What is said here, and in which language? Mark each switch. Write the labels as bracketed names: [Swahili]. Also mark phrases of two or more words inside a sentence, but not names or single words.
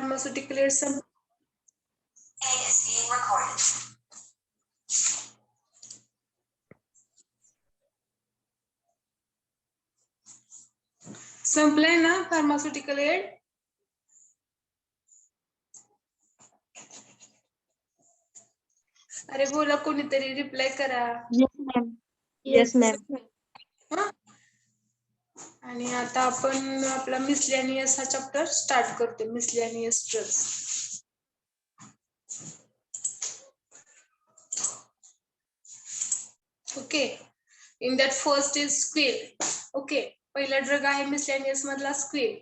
[English] pharmaceutical aid some is being recorded. [Marathi] संपलंय ना [English] pharmaceutical aid? [Marathi] अरे बोला कोणीतरी रिप्लाय करा. [English] Yes, ma'am. [Marathi] हा? आणि आता आपण आपला मिसलेनियस हा [English] chapter start [Marathi] करतो. [English] miscellaneous drugs. okay. in that first is squill. okay, [Marathi] पहिला ड्रग आहे मिसलेनियस मधला स्क्विल.